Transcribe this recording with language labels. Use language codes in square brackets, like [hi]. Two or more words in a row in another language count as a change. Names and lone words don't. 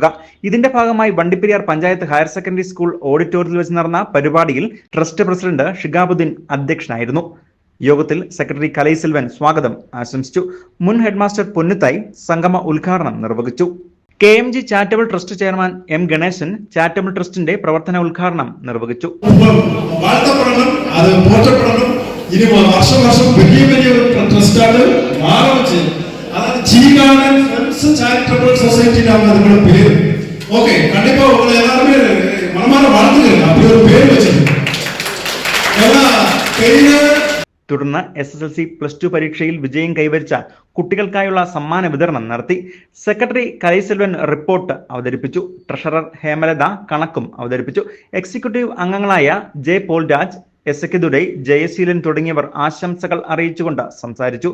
[ml] ഇതിന്റെ ഭാഗമായി വണ്ടിപ്പെരിയാർ പഞ്ചായത്ത് ഹയർ സെക്കൻഡറി സ്കൂൾ ഓഡിറ്റോറിയത്തിൽ വെച്ച് നടന്ന പരിപാടിയിൽ ട്രസ്റ്റ് പ്രസിഡന്റ് ഷിഹാബുദ്ദീൻ അധ്യക്ഷനായിരുന്നു. യോഗത്തിൽ സെക്രട്ടറി കലൈസെൽവൻ സ്വാഗതം ആശംസിച്ചു. മുൻ ഹെഡ്മാസ്റ്റർ പൊന്നുത്തായി സംഗമ ഉദ്ഘാടനം നിർവഹിച്ചു. KMG ചാരിറ്റബിൾ ട്രസ്റ്റ് ചെയർമാൻ M ഗണേശൻ ചാരിറ്റബിൾ ട്രസ്റ്റിന്റെ പ്രവർത്തന ഉദ്ഘാടനം നിർവഹിച്ചു. [ta] டீ கார்டன் ஃப்ரெண்ட்ஸ் சேரிட்டபிள் சொசைட்டினாங்க அதோட பேர். ஓகே, கண்டிப்பா உங்களை எல்லாரும் மனமார வாழ்த்துக்கிறேன். அப்படி ஒரு பேர் வச்சிருக்கேன். [ml] തുടർന്ന് SSLC +2 പരീക്ഷയിൽ വിജയം കൈവരിച്ച കുട്ടികൾക്കായുള്ള സമ്മാന വിതരണം നടത്തി. സെക്രട്ടറി കലൈസെൽവൻ റിപ്പോർട്ട് അവതരിപ്പിച്ചു. ട്രഷറർ ഹേമലത കണക്കും അവതരിപ്പിച്ചു. എക്സിക്യൂട്ടീവ് അംഗങ്ങളായ J പോൾരാജ്, എസക്കിദുരൈ, ജയശീലൻ തുടങ്ങിയവർ ആശംസകൾ അറിയിച്ചുകൊണ്ട് സംസാരിച്ചു.